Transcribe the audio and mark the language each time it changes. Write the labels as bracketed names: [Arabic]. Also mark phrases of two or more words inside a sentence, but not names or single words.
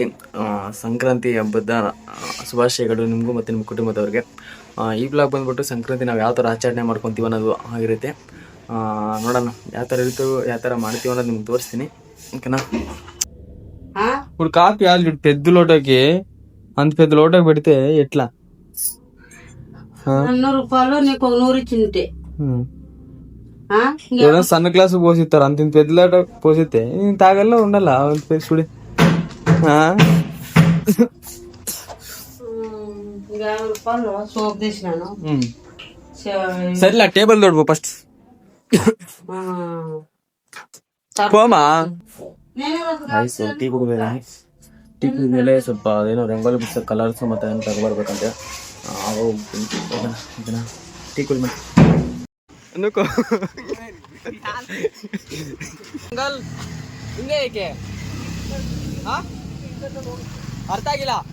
[Kannada] ಸಂಕ್ರಾಂತಿ ಹಬ್ಬದ ಶುಭಾಶಯಗಳು ನಿಮಗೂ ಮತ್ತು ನಿಮ್ಮ ಕುಟುಂಬದವ್ರಿಗೆ. ಈ ಬ್ಲಾಗ್ ಬಂದ್ಬಿಟ್ಟು ಸಂಕ್ರಾಂತಿ ನಾವು ಯಾವ ಥರ ಆಚರಣೆ ಮಾಡ್ಕೊತೀವಿ ಅನ್ನೋದು ಆಗಿರುತ್ತೆ. ನೋಡೋಣ ಯಾವ ಥರ ಇರ್ತೀವಿ, ಯಾವ ಥರ ಮಾಡ್ತೀವಿ ಅನ್ನೋದು ನಿಮ್ಗೆ ತೋರಿಸ್ತೀನಿ, ಓಕೆನಾ? [Telugu] ఇప్పుడు కాపీ వాళ్ళు పెద్ద లోటకి అంత పెద్ద లోటకి పెడితే ఎట్లా? 100 రూపాయలు నీకు 100 ఇచ్చింటే ఏదైనా సన్న గ్లాసు పోసిస్తారు, అంత ఇంత పెద్ద లోట పోసితే తాగల్లో ఉండాలా చూడి. సోప్ తీసినాను. సరేలే టేబుల్ తోడు ఫస్ట్ పోమా. [Kannada] ಟೀ ಕುಡಿದ್ರೆ ಟೀ ಕುಡಿದ್ಮೇಲೆ ಸ್ವಲ್ಪ ಅದೇನೋ ರಂಗೋಲಿ ಬಿಡಿಸೋ ಕಲರ್ಸ್ ಮತ್ತು ಏನು ತಗೊಬರ್ಬೇಕಂತೆ. ಟೀ ಕುಡಿ ಮತ್ತೆ ಅನ್ಕೋ ಹಿಂಗೆ ಏಕೆ ಅರ್ಥ ಆಗಿಲ್ಲ.